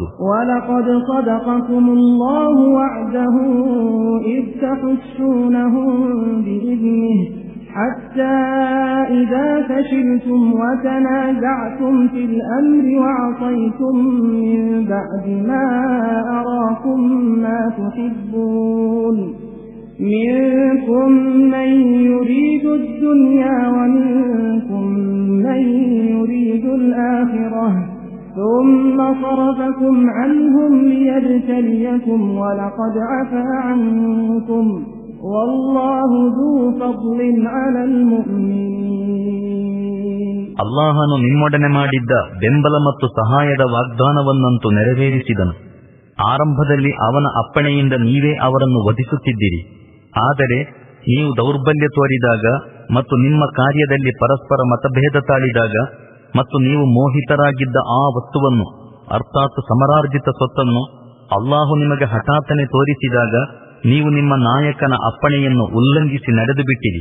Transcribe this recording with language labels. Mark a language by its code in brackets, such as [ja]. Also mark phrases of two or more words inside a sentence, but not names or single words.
[ar] ولقد صدقكم الله وعده إذ تحسونهم بإذنه حتى إذا فشلتم وتنازعتم في الأمر وعصيتم من بعد ما أراكم ما تحبون منكم من يريد الدنيا ومنكم من يريد الآخرة ثم صرفكم عنهم ليبتليكم ولقد عفا عنكم والله ذو فضل على المؤمنين. [kn] ಅಲ್ಲಾಹನು ನಿಮ್ಮೊಡನೆ ಮಾಡಿದ್ದ ಬೆಂಬಲ ಮತ್ತು ಸಹಾಯದ ವಾಗ್ದಾನವನ್ನಂತೂ ನೆರವೇರಿಸಿದನು. ಆರಂಭದಲ್ಲಿ ಅವನ ಅಪ್ಪಣೆಯಿಂದ ನೀವೇ ಅವರನ್ನು ವಧಿಸುತ್ತಿದ್ದಿರಿ. ಆದರೆ ನೀವು ದೌರ್ಬಲ್ಯ ತೋರಿದಾಗ ಮತ್ತು ನಿಮ್ಮ ಕಾರ್ಯದಲ್ಲಿ ಪರಸ್ಪರ ಮತಭೇದ ತಾಳಿದಾಗ ಮತ್ತು ನೀವು ಮೋಹಿತರಾಗಿದ್ದ ಆ ವಸ್ತುವನ್ನು, ಅರ್ಥಾತ್ ಸಮರಾರ್ಜಿತ ಸ್ವತ್ತನ್ನು ಅಲ್ಲಾಹು ನಿಮಗೆ ಹಠಾತ್ತನೆ ತೋರಿಸಿದಾಗ ನೀವು ನಿಮ್ಮ ನಾಯಕನ ಅಪ್ಪಣೆಯನ್ನು ಉಲ್ಲಂಘಿಸಿ ನಡೆದು ಬಿಟ್ಟಿರಿ.